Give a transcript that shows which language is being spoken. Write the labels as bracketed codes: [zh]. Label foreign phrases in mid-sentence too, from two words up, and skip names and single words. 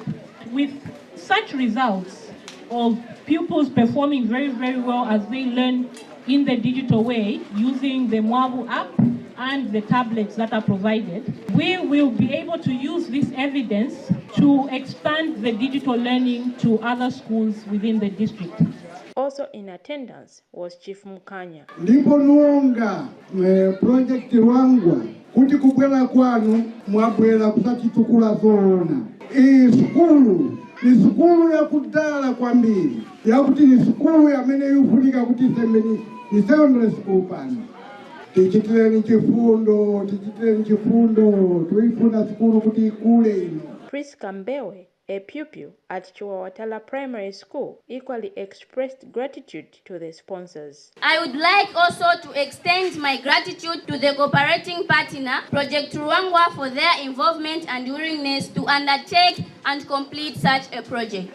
[en] With such results of pupils performing very, very well as they learn in the digital way using the Mwabu app and the tablets that are provided, we will be able to use this evidence to expand the digital learning to other schools within the district. Also in attendance was Chief Mukanya. [ny] Ndipo nuonga project Luangwa kuti kubwera kwanu mwabwera kusachitukula zona. Iyi skulu ni skulu ya kudala kwambiri. Yakuti ni skulu yamene yufunika kuti semeni ni [en] secondary school [ny] pano. Tichitireni chifundo, tuifuna skulu kuti ikule ino. [en] Chris Kambewe, a pupil at Chiwawatala Primary School, equally expressed gratitude to the sponsors. I would like also to extend my gratitude to the cooperating partner, Project Luangwa, for their involvement and willingness to undertake and complete such a project.